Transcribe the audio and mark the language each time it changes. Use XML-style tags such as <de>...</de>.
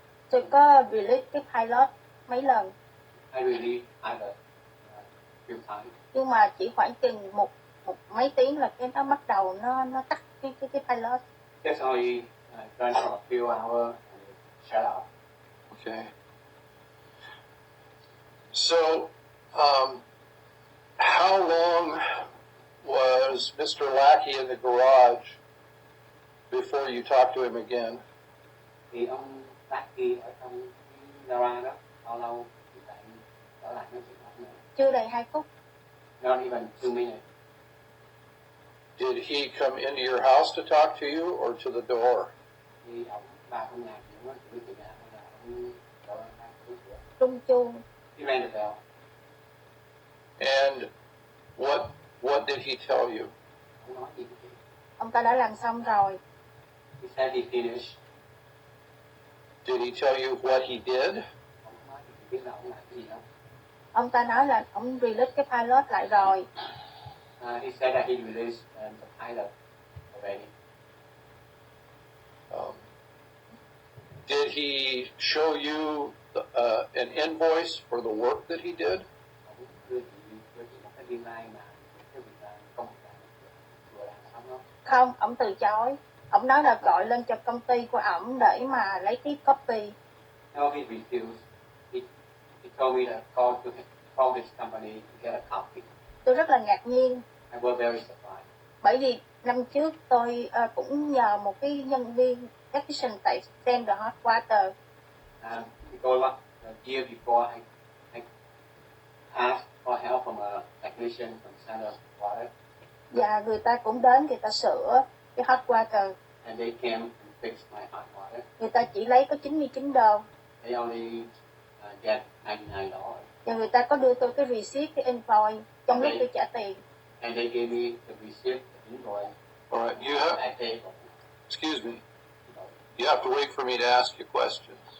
<vi>Tôi có release cái pilot mấy lần.</vi> <en>I really had a few times.</en> <vi>Nhưng mà chỉ khoảng chừng một mấy tiếng là cái nó bắt đầu nó tắt cái pilot.</vi> <en>Just only run for a few hours and shut off. Okay. So, how long was Mr. Lackey in the garage before you talked to him again?</en> <vi>Thì ông Lucky ở trong cái gara đó, bao lâu thì lại trở lại nói chuyện nữa? Chưa đầy 2 phút.</vi> <en>Not even 2 minutes. Did he come into your house to talk to you or to the door?</en> <vi>Thì ông vào trong nhà thì nói chuyện với chị là ông trở lại cái cửa. Rung chuông.</vi> <en>He rang the bell. And what did he tell you?</en> <vi>Ông nói gì với chị? Ông ta đã làm xong rồi.</vi> <en>He said he finished. Did he tell you what he did?</en> <vi>Ông nói thì chị biết là ông làm cái gì không? Ông ta nói là ông release cái pilot lại rồi.</vi> <en>He said that he released the pilot already. Did he show you an invoice for the work that he did?</en> <vi>Ông đưa chị một cái biên lai mà cái việc là công việc vừa làm xong không? Không, ông từ chối. Ông nói là gọi lên cho công ty của ổng để mà lấy cái copy.</vi> <en>No, he refused. He told me to call his company to get a copy.</en> <vi>Tôi rất là ngạc nhiên.</vi> <en>I was very surprised.</en> <vi>Bởi vì năm trước tôi cũng nhờ một cái nhân viên technician tại Send Hot Water.</vi> <en>Because the year before I asked for help from a technician from Send Water.</en> <vi>Và người ta cũng đến, người ta sửa cái hot water.</vi> <en>And they came and fixed my hot water.</en> <vi>Người ta chỉ lấy có $99.</vi> <en>They only get $99.</en> <vi>Và người ta có đưa tôi cái receipt, cái invoice trong lúc tôi trả tiền.</vi> <en>And they gave me the receipt, the invoice. All right, you have, I paid for. excuse me, you have to wait for me to ask you questions.</en>